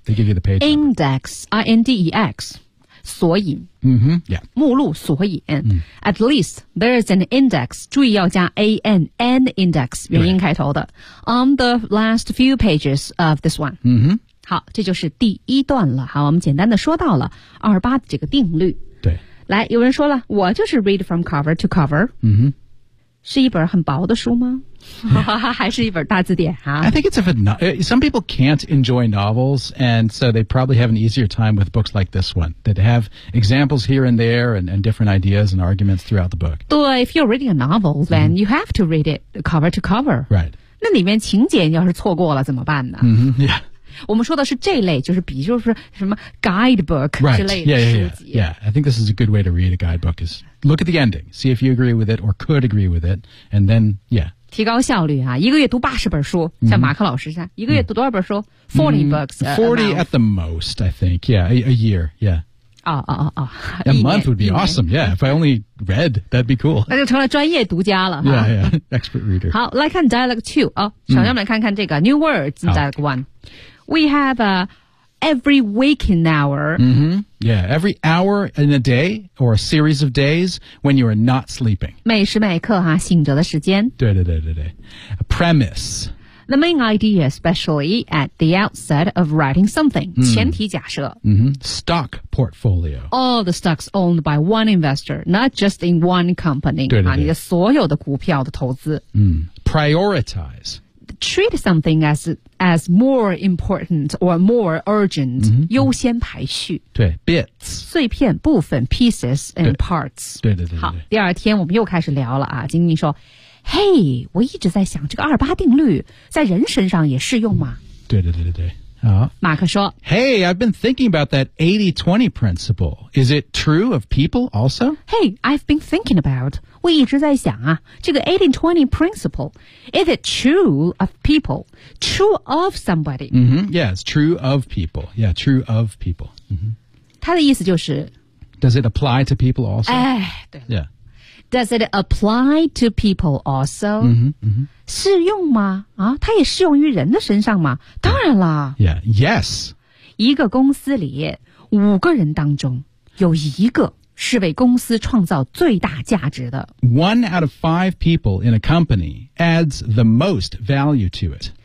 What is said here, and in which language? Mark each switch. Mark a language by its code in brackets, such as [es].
[en] They give you the page index, number. Index, I-N-D-E-X. [zh] 索引。 [en] Yeah. [zh] 目录索引。 [en] At least there's an index. [zh] 注意要加 A-N, [en] an index, [zh] 元音开头的。 [en] On the last few pages of this one. [zh] 好，这就是第一段了。好，我们简单的说到了二八这个定律。对。来，有人说了，我就是 [en] read from cover to cover。 [zh] 是一本很薄的书吗？还是一本大字典啊？ [en] I think it's a some people can't enjoy novels, and so they probably have an easier time with books like this one that have examples here and there and different ideas and arguments throughout the book. 对 ，if you're reading a novel, then、you have to read it cover to cover. Right. [zh] 那里面情节要是错过了怎么办呢？ [en] Yeah. [zh] 我们说的是这类，就是比就是什么 guidebook 之类的书籍。 [en] Right. Yeah. I think this is a good way to read a guidebook is look at the ending, see if you agree with it or could agree with it, and then, yeah. [zh] 提高效率啊，一个月读80本书，像马克老师这样，一个月读多少本书？ [en] 40 books. 40 at the most, I think. Yeah, a year, yeah. [zh] 哦哦哦哦 [en] ，A month would be awesome. Yeah, if I only read, that'd be cool. [zh] 那就成了专业读家了。 [en] Yeah, yeah, expert reader. [zh] 好，来看 [en] dialogue two [zh] 啊、哦，小样们看看这个 [en] new words dialogue one. We have a every waking hour. Yeah, every hour in a day or a series of days when you are not sleeping. [zh] 每时每刻哈、啊，醒着的时间。对对对对对 ， [en] a premise. The main idea, especially at the outset of writing something,、 [zh] 前提假设。 [en] Stock portfolio. All the stocks owned by one investor, not just in one company. [zh] 对对对。你的所有的股票的投资。 [en] Prioritize. Treat something as more important or more urgent,、 [zh] 优先排序。对 ,bits. 碎片部分 [en] pieces and [zh] 对 [en] parts. [zh] 对对 对, 对。好，第二天我们又开始聊了啊，金金说嘿、hey, 我一直在想这个二八定律在人身上也适用吗对对对对对。马克说 [en] Hey, I've been thinking about that 80-20 principle. Is it true of people also? Hey, I've been thinking about, [zh] 我一直在想啊这个 [en] 80-20 principle. Is it true of people? True of somebody?、 Yeah, it's true of people. Yeah, true of people.、 [zh] 他的意思就是 [en] Does it apply to people also? [zh] 哎对。 [en] Yeah. Does it apply to people also? [zh] 适用吗？啊，它也适用于人的身上吗？当然啦。 [en] Yeah. Yes. [zh] 一个公司里五个人当中有一个是为公司创造最大价值的。 [en] One out of five people in a company adds the most value to it.